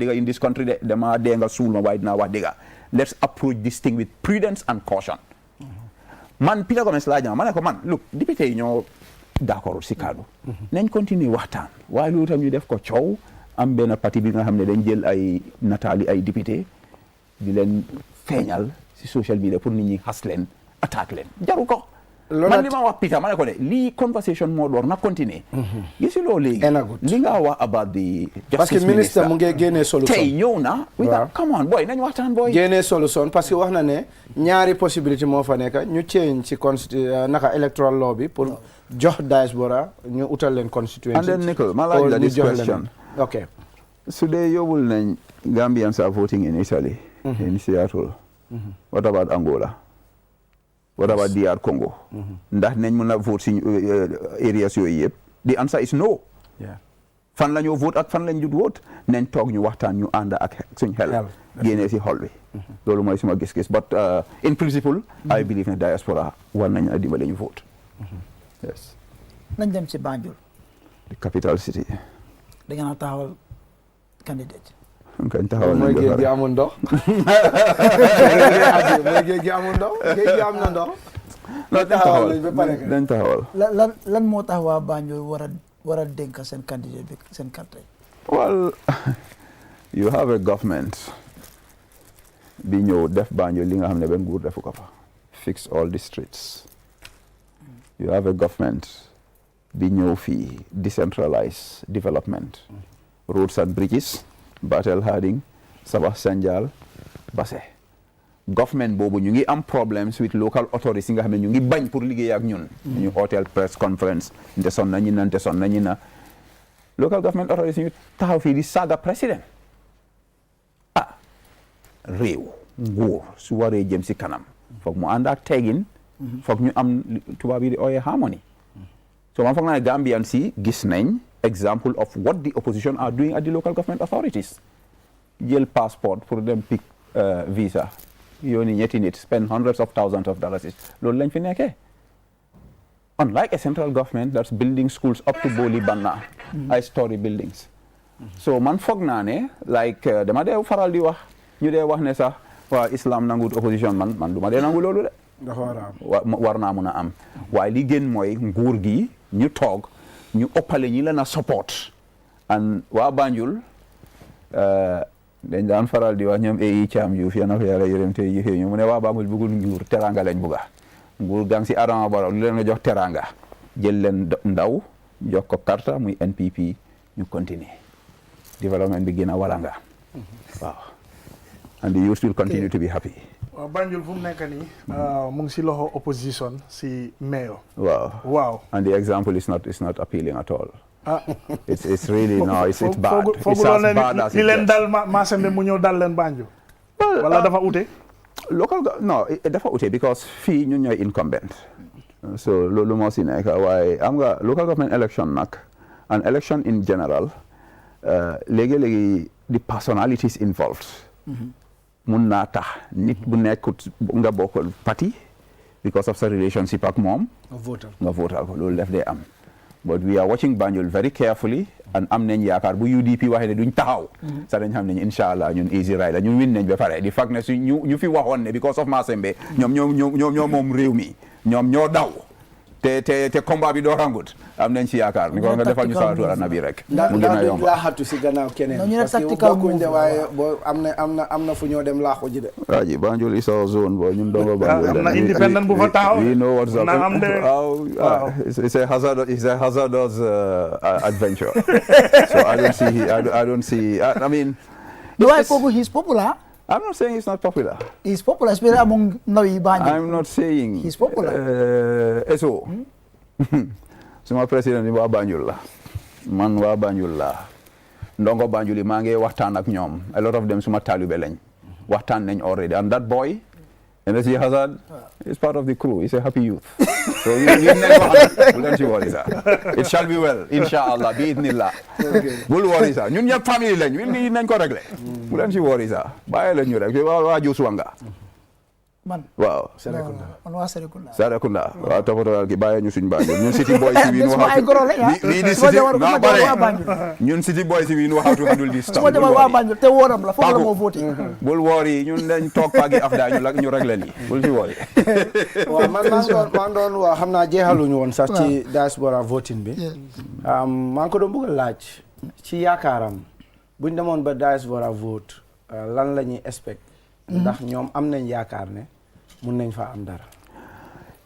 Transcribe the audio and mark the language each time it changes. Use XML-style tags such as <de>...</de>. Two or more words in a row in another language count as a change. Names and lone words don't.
<wo>dëgga</wo> <en>in this country</en> <wo>de dama dee nga suul ma waaye dinaa wax dëgga</wo> <en>let's approach this thing with prudence and caution</en> <wo>man Peter Gomez laaj ma ne ko man look député yi ñoo d'accord si kaddu nañ continuer waxtaan waaye loolu tam ñu def ko coow am benn parti bi nga xam ne dañ jël ay nataali ay député di leen feeñal si</wo> <en>social media</en> <wo>pour nit ñi xas leen attaque leen jaru ko man li ma wax Peter ma ne ko ne lii conversation moo door na continuer gisuloo léegi li nga wax</wo> <en>about the</en> <fr>parce que</fr> <wo>ministre mu ngi génnee solution tey ñëw na</wo> <en>come on boy</en> <wo>nañ waxtaan boy génnee solution</wo> <fr>parce que</fr> <wo>wax na ne ñaari possibilité moo fa nekk ñu change ci naka</wo> <en>electoral law</en> <wo>bi pour jox diaspora ñu utal leen constituency</wo> <en>and then Nicole</en> <wo>ma laaj la</wo> <en>this question ok</en> <wo>su dee yóbbul nañ</wo> <en>Gambians are voting in Italy in Seattle what about Angola what about DR Congo</en> <wo>ndax nañ mën a vote si areas yooyu yëpp</wo> <en>the answer is no</en> <wo>fan la ñoo vote ak fan lañ jut vote nañ toog ñu waxtaan ñu ànd ak suñ xel génnee si xol bi loolu mooy suma gis-gis</wo> <en>but in principle I believe</en> <wo>ne diaspora war nañ a dimbale ñu vote yes nañ dem ci Banjul</wo> <en>the capital city</en> <wo>da ngeen a taxawal candidate kañ taxawal mooy géej gi amul ndox mooy géej gi amul ndox géej gi am na ndox dañ taxawal lan moo tax waa Banjul war a dénk seen candidate bi seen carte</wo> <en>well you have a government</en> <wo>bi ñëw def Banjul li nga xam ne benn nguur defu ko fa fix</wo> <en>all the streets you have a government</en> <wo>bi ñëw fii</wo> <en>decentralize development roads and bridges</en> <wo>Batel Harding Sabah Sanjal Basse government boobu ñu ngi am</wo> <en>problems with local authorities</en> <wo>yi nga xam ne ñu ngi bañ pour liggéey ak ñun ñu hotel</wo> <en>press conference</en> <wo>nte son nañu na</wo> <en>local government authorities</en> <wo>ñu taxaw fii di saaga président réew nguur su waree jëm si kanam foog mu ànd ak teggin foog ñu am tubaab yi di ooyee harmony so man foog naa ne Gambian si gis nañ</wo> <en>example of what the opposition are doing at the local government authorities</en> <wo>jël passport pour dem</wo> <en>pick visa</en> <wo>yooni ñetti nit</wo> <en>spend hundreds of thousands of dollars</en> <wo>loolu lañ fi nekkee</wo> <en>unlike a central government that's building schools up to Boli Banna high story buildings</en> <wo>so man foog naa ne like dama dee faral di wax ñu dee wax ne sax waa islam nangut opposition man du ma dee nangu loolu de war naa mun a am waaye li gën mooy nguur gi ñu toog ñu ëppale ñi leen a support and waa Banjul dañ daan faral di wax ñoom yi caam Juuf yal na ko yàlla yërëm te yéexee ñu mu ne waa Banjul bëggul nguur teranga lañ bëgga nguur gang si Adama Barrow lu leen nga jox teranga jël leen ndaw jox ko carte muy NPP ñu</wo> <fr>continuer développement</fr> <wo>bi gën a walanga waaw</wo> <en>and the youth will continue to be happy.</en> <wo>waaw Banjul fu mu nekk nii mu ngi si loxo opposition si mayor.</wo> <en>waaw and the example is not appealing at all. it's really no it's bad. it's as bad as it gets.</en> <wo>li leen dal Massembe mu ñëw dal leen Banjul. wala dafa ute. dafa ute because fii ñun ñooy incumbent. so loolu moo si nekk waaye am nga</wo> <en>local government election</en> <wo>nag</wo> <en>and election in general</en> <wo>léegi-léegi</wo> <en>the personalities involved.</en> <wo>mun naa tax nit bu nekkut nga bokkal parti</wo> <en>because of</en> <wo>sa relationship ak moom nga votal ko loolu def dee am</wo> <en>but we are watching Banjul very carefully</en> <wo>and am nañ yaakaar bu UDP waxee ne duñ taxaw sa dañ xam ne incha allah ñun</wo> <en>easy ride</en> <wo>la ñun win nañ ba pare di fag ne su ñu fi waxoon ne</wo> <en>because of</en> <wo>Massembe ñoom moom réew mi ñoom ñoo daw te combat bi doo rangut am nañ ci yaakaar ni ko nga defal ñu salatu ala nabi rek mu gën a yomb laaxatu si gannaaw keneen parce que bokkuñ de waaye boo am na fu ñoo dem laaxu ji de waaji Banjul</wo> <en>is our zone</en> <wo>bo ñun dongo Banjul am na independent bu fa taxaw</wo> <en>we know what's up</en> <wo>na am de</wo> <en>it's a hazardous adventure so I don't see I mean why he's popular. I'm not saying he's not popular. He's popular, especially among Nawi Banjul. I'm not saying he's popular.</en> <wo>Eso. Suma president ni waa Banjul la. Man waa Banjul la. Ndongo Banjul yi maa ngi waxtaan ak ñoom.</wo> <en>A lot of them</en> <wo>suma taalibe lañ. Waxtaan nañ already.</wo> <en>And that boy, Energy Hazard, is part of the crew. He's a happy youth. So we don't you worry, sir. It shall be well,</en> <ar>inshallah, bi'idhnillah.</ar> <wo>Bul worry, sir. Ñun ñëpp famille lañ. Ñun nañ ko régler. Bu leen ci worry, sir. Bàyyi leen ñu rek. Waa Josuwanga. Man. Waaw. Man waa Serekunda. Serekunda. Waaw toppatoo gi bàyyi ñu suñu Banjul. Ñun</wo> <en>city boys</en> <wo>yi ñu wax. Ñun</wo> <en>city boys</en> <wo>yi ñu wax</wo> <en>to handle this stuff.</en> <wo>Waa Banjul te woram la foofu la moo voté. Bul worry ñun dañ toog pagi afda ñu régler lii. Bul ci worry. Waaw man doon waa xam naa jeexaluñu woon sax ci</wo> <en>diaspora voting</en> <wo>bi. maa ngi ko doon bëgg a laaj ci yaakaaram buñ demoon ba</wo> <en>diaspora vote</en> <wo>lan la ñuy expect ndax ñoom am nañ yaakaar ne mun nañ fa am dara.</wo>